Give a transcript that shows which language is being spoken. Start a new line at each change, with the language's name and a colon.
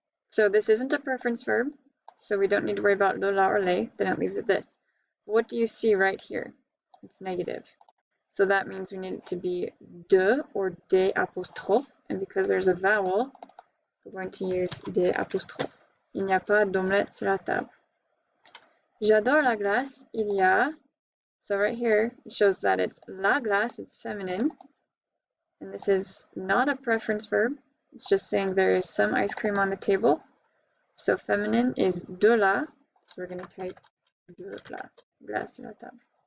English: So this isn't a preference verb, so we don't need to worry about le, la, or les. Then it leaves it this. What do you see right here? It's negative. So that means we need it to be de or des apostrophes. And because there's a vowel, we're going to use des apostrophes.
French: Il n'y a pas d'omelette sur la table. J'adore la glace. Il y a.
English: So right here, it shows that it's la glace, it's feminine. And this is not a preference verb. It's just saying there is some ice cream on the table. So feminine is de la. So we're going to type
French: de la glace sur la table.